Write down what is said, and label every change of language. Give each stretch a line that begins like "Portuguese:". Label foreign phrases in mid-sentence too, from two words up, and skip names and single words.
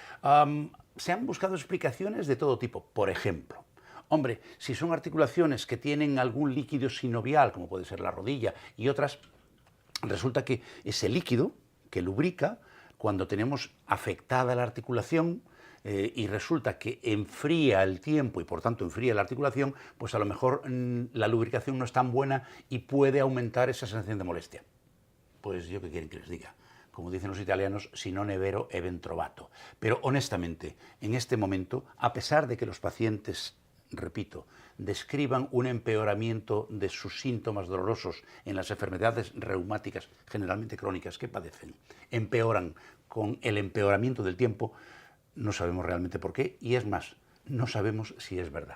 Spanish: Se han buscado explicaciones de todo tipo. Por ejemplo, hombre, si son articulaciones que tienen algún líquido sinovial, como puede ser la rodilla y otras, resulta que ese líquido que lubrica, cuando tenemos afectada la articulación, y resulta que enfría el tiempo y por tanto enfría la articulación, pues a lo mejor la lubricación no es tan buena y puede aumentar esa sensación de molestia. Pues yo qué quieren que les diga, como dicen los italianos,
Italian: si non è vero è ben trovato.
Spanish: Pero honestamente, en este momento, a pesar de que los pacientes, repito, describan un empeoramiento de sus síntomas dolorosos en las enfermedades reumáticas, generalmente crónicas, que padecen, empeoran con el empeoramiento del tiempo, no sabemos realmente por qué, y es más, no sabemos si es verdad.